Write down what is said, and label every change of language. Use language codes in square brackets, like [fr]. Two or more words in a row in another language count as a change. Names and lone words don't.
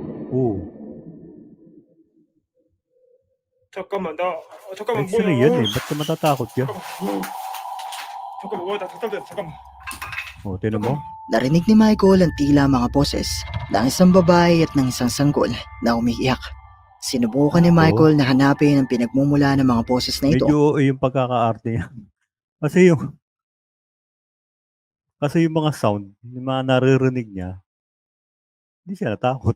[tl] Oo. [ko] 잠깐만 나 잠깐만 뭐야? [tl] X-ray yan eh. Ba't ka matatakot ka? [ko] 잠깐만 와 나 잠깐만 잠깐만 [tl] O, tinan mo. Narinig ni Michael ang tila mga boses ng isang babae at ng isang sanggol na umiiyak. Sinubukan ni Michael na hanapin ang pinagmumula ng mga boses na ito. Medyo OA yung pagkakaarte niya. Kasi yung mga sound, yung mga naririnig niya, hindi siya natakot.